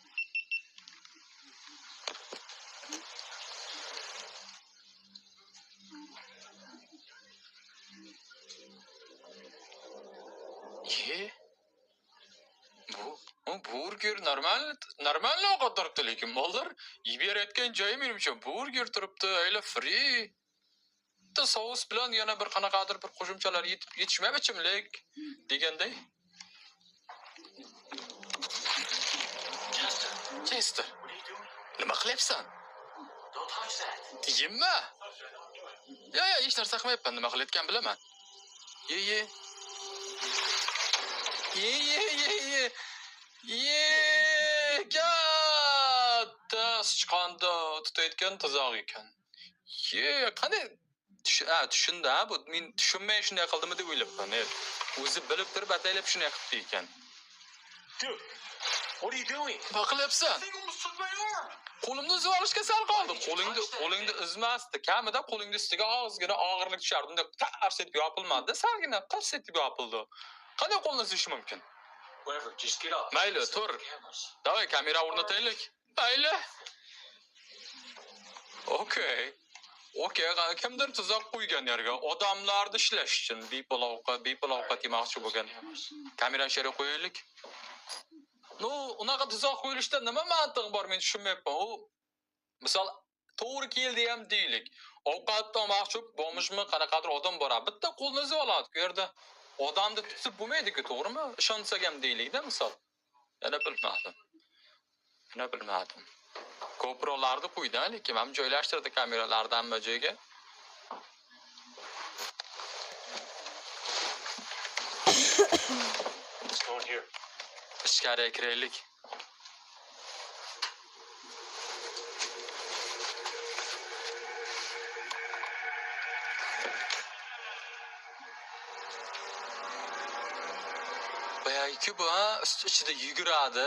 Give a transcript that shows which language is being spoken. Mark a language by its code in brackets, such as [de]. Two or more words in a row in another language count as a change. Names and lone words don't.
[uz] Bu burger normal ovqat turibdi lekin mollar yeb berayotgan joyi menimcha burger turibdi, ayla free. Bitta sous bilan yana bir qanaqadir bir qo'shimchalar yetishmaymi ichimlik deganday. Chester, [en] What are you doing? [uz] nima qilyapsan? [en] Don't touch that. [uz] Yemma. Ya, hech narsa qilmayapman, nima qilayotgan bilaman. Ye. Katta sichqonni tutayotgan tuzoq ekan. Qanday tushunda bu men tushunmay shunday qildimmi deb o'ylabman. O'zi bilib turib ataylab shunday qilibdi ekan. [en] Dude, what are you doing? [uz] Nima qilyapsan? [en] Thing almost took my arm. [uz] Qo'limni uzib olishga sal qoldi. Qo'lingni uzmasdi. Kamida qo'lingni ustiga ozgina og'irlik tushardi. Unda tars etib yopilmadi, salgina qars etib yopildi. Qanday qo'lni uzish mumkin? [en] Whatever, just get up. [uz] Mayli, [en] Let's [uz] tur. [en] set the cameras. [uz] Davay kamera o'rnataylik. Mayli. Okey, kimdir tuzoq qo'ygan yerga odamlarni ishlash uchun bepul ovqat yemoqchi bo'lgan. Kamera sheri qo'yaylik. Unaqa tuzoq qo'yilishda nima mantiq bor men tushunmayapman. Misol to'g'ri keldi ham deylik. Ovqat olmoqchi bo'lmishmi, qanaqadir odam bor. Bitta qo'lni uzib oladi. Bu yerda odamni tutib bo'lmaydi-ku, to'g'rimi? Ishonsak ham deylik-da misol. Yana bilmadim. GoPro'larni qo'ydi, lekin ham joylashtirdi kameralarni hamma joyga. [en] Let's go in here. [uz] Ichkariga kiraylik. Bayaki bu ichida yuguradi.